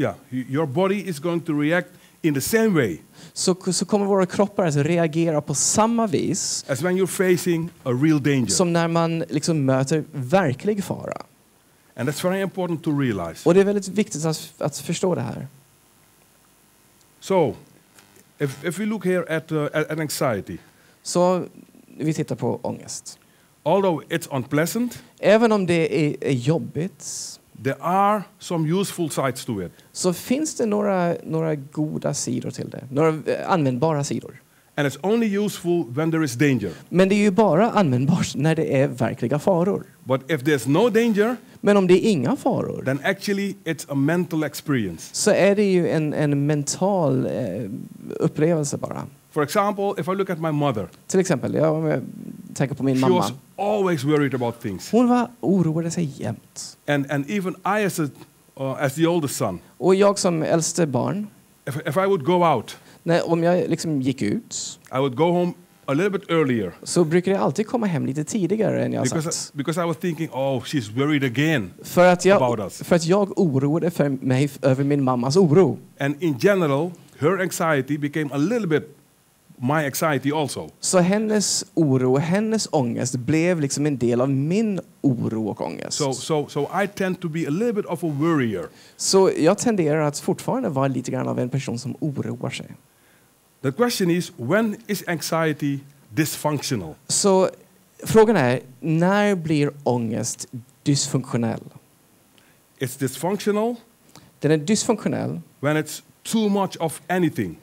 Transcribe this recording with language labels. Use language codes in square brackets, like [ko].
[en] your body is going to react in the same way. [sv] Så kommer våra kroppar att reagera på samma vis [en] as when you're facing a real danger. [sv] Som när man möter verklig fara. [en] And that's very important to realize. [sv] Och det är väldigt viktigt att förstå det här. [en] So, if we look here at anxiety. [sv] Så vi tittar på ångest. [en] Although it's unpleasant, [sv] även om det är jobbigt, [en] there are some useful sides to it. [sv] Så finns det några goda sidor till det. Några användbara sidor. [en] And it's only useful when there is danger. [sv] Men det är ju bara användbart när det är verkliga faror. [en] But if there's no danger, [sv] Men om det är inga faror, [en] then actually it's a mental experience. [sv] så är det ju en mental upplevelse bara. [en] For example, if I look at my mother, [sv] Till exempel, om jag tänker på min [en] she [sv] mamma. [en] was always worried about things. [sv] Hon oroade sig jämt. [en] And even I as the oldest son, [sv] Och jag som äldste barn, [en] if I would go out, [sv] om jag liksom gick ut, [en] I would go home a little bit earlier. [sv] så brukar jag alltid komma hem lite tidigare än jag sagt. [en] Because I was thinking, oh, she's worried again [sv] För att [en] about us. [sv] jag oroade för mig över min mammas oro. [en] And in general, her anxiety became a little bit my anxiety also. [sv] Så hennes oro, hennes ångest blev liksom en del av min oro och ångest. [en] So I tend to be a little bit of a worrier. [sv] Så jag tenderar att fortfarande vara lite grann av en person som oroar sig. [en] The question is, when is anxiety dysfunctional? [sv] Så frågan är, när blir ångest dysfunktionell? [en] It's dysfunctional [sv] Den är dysfunktionell [en] when it's too much of anything.